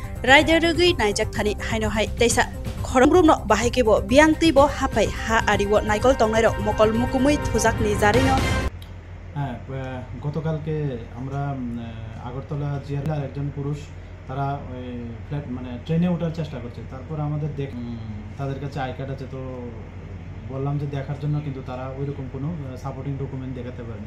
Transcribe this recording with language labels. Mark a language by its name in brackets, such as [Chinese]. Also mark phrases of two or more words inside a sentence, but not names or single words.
[Bodo] रायदोरगै नायजाक थानि हाइनहाय दैसा खरंग्रुमनो बाहायकेबो बियान्तिबो हाफाय हा आरिबो नायगल तंनायरो मकल मुकुमै थुजाकनि जारिनो। [Bangla] হ্যাঁ, গতকালকে আমরা আগরতলা জিয়ার একজন পুরুষ তারা ওই ফ্ল্যাট মানে ট্রেনে ওঠার চেষ্টা করছে। তারপর আমাদের তাদের কাছে [English] I card [Bangla] আছে, তো বললাম যে দেখার জন্য, কিন্তু তারা ওইরকম কোনো [English] supporting document [Bangla] দেখাতে পারেনি।